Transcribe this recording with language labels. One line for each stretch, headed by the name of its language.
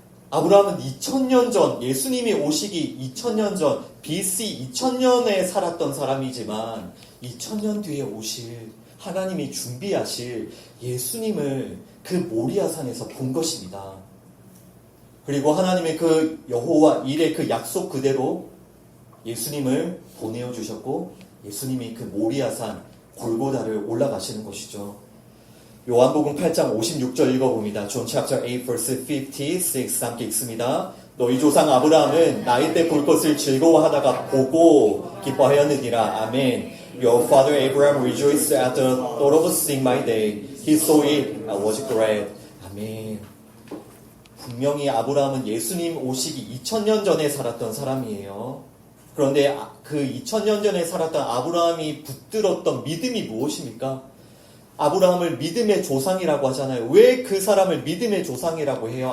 Korean: 아브라함은 2000년 전, 예수님이 오시기 2000년 전, BC 2000년에 살았던 사람이지만 2000년 뒤에 오실 하나님이 준비하실 예수님을 그 모리아 산에서 본 것입니다. 그리고 하나님의 그 여호와 일의 그 약속 그대로 예수님을 보내어 주셨고, 예수님이 그 모리아 산 골고다를 올라가시는 것이죠. 요한복음 8장 56절 읽어봅니다.
English: John chapter 8 verse 56
Korean: 함께 읽습니다. 너희 조상 아브라함은 나이 때 볼 것을 즐거워하다가 보고 기뻐하였느니라. 아멘.
English: Your father Abraham rejoiced at the thought of seeing my day. He saw it and was glad. 아멘.
Korean: 분명히 아브라함은 예수님 오시기 2000년 전에 살았던 사람이에요. 그런데 그 2000년 전에 살았던 아브라함이 붙들었던 믿음이 무엇입니까? 아브라함을 믿음의 조상이라고 하잖아요. 왜 그 사람을 믿음의 조상이라고 해요?